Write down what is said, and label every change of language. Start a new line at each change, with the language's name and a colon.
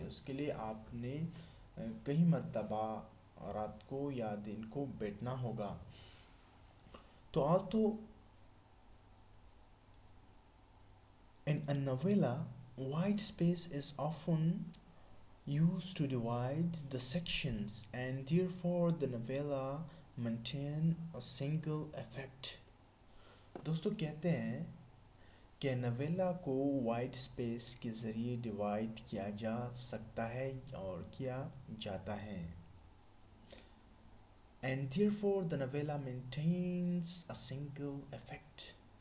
Urdu: اس کے لیے آپ نے کئی مرتبہ رات کو یا دن کو بیٹھنا ہوگا.
English: تو in a novella, white space is often used to divide the sections and therefore the novella maintain a single effect.
Urdu: دوستو کہتے ہیں کہ نویلا کو وائٹ اسپیس کے ذریعے ڈیوائڈ کیا جا سکتا ہے اور کیا جاتا ہے,
English: and therefore the novella maintains a single effect.